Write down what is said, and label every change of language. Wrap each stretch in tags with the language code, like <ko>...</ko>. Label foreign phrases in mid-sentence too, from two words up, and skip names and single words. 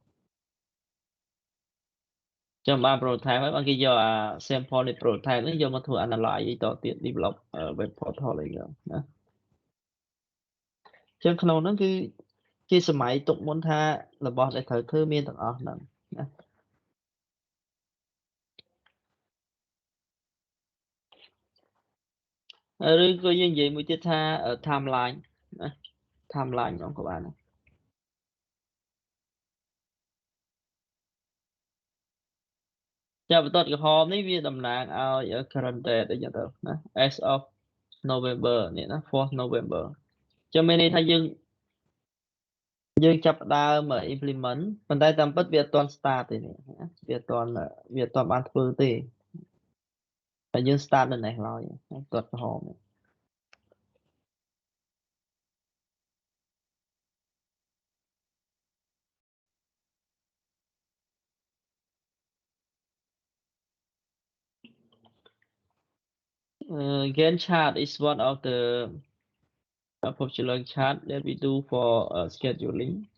<km>ចឹងបាន prototype ហើយបានគេយកអា sample នៃ prototype នេះយកមកធ្វើ analyze អីតទៀត</km> <en>develop web portal</en> <km>អីចឹងណាចឹងក្នុងហ្នឹងគឺជាសម័យទុកមុនថារបស់ដែលត្រូវធ្វើមានទាំងអស់ហ្នឹងណាឬក៏យើងនិយាយមួយទៀតថា timeline ណា timeline ហ្នឹងក៏បានដែរ ចាបន្ទាត់ក្រហមនេះវាតំណាងឲ្យ</km> <en>current date</en> <km>អីចឹងទៅណា</km> <en>as of November</en> <km>នេះណា</km> <en>4th November</en> <km>ចឹងមានន័យថា យើងចាប់ផ្ដើម implement ប៉ុន្តែតាមពិតវាអត់ទាន់ start ទេនេះណាវាអត់ទាន់បានធ្វើទេតែយើង start នៅនេះឡើយបន្ទាត់ក្រហមនេះ</km> <en>Gantt chart is one of the popular chart that we do for scheduling.</en>